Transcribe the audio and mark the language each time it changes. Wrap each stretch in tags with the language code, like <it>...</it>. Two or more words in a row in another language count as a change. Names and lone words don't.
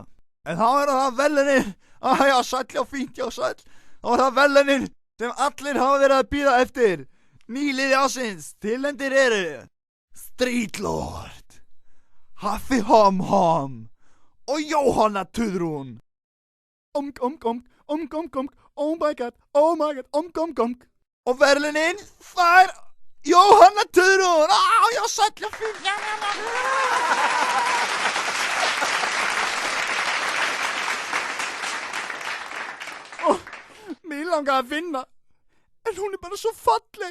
<is>En þá er það verðlaunin, já, sæll, já, fínt, já, sæll. Þá er það verðlaunin sem allir hafa verið að bíða eftir. Nýliði ásins, tilnefndir eru Streetlord, Haffi Hom Hom og Jóhanna Tuðrún.</is> <en>Oh my god,</en> <is>Og verðlaunin, það er Jóhanna Tuðrún. Já, sæll, já, fínt. Mér langar að vinna, en hún er bara svo falleg.</is>